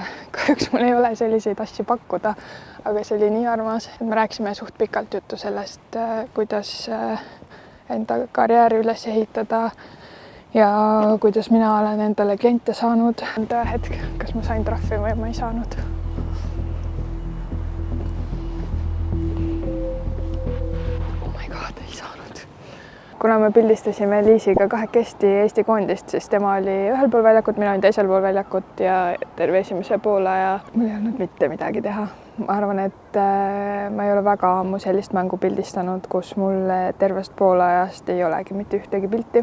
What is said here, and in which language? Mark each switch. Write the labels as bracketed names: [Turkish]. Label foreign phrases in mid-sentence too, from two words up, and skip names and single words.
[Estonian] Kahjuks mul ei ole selliseid asju pakkuda, aga see oli nii armas. Me rääkisime suht pikalt juttu sellest, kuidas enda karjääri üles ehitada ja kuidas mina olen endale kliente saanud. Hetk, kas ma sain trahvi või ma ei saanud. [English] Oh my god, [Estonian] ei saanud. kuna me pildistasime Liisiga kahekesti Eesti koondist, siis tema oli ühel pool väljakut, mina olin teisel pool väljakut ja terve esimese poole ja mul ei olnud mitte midagi teha. Ma arvan, et ma ei ole väga ammu sellist mängu pildistanud, kus mul tervest poolajast ei olegi mitte ühtegi pilti.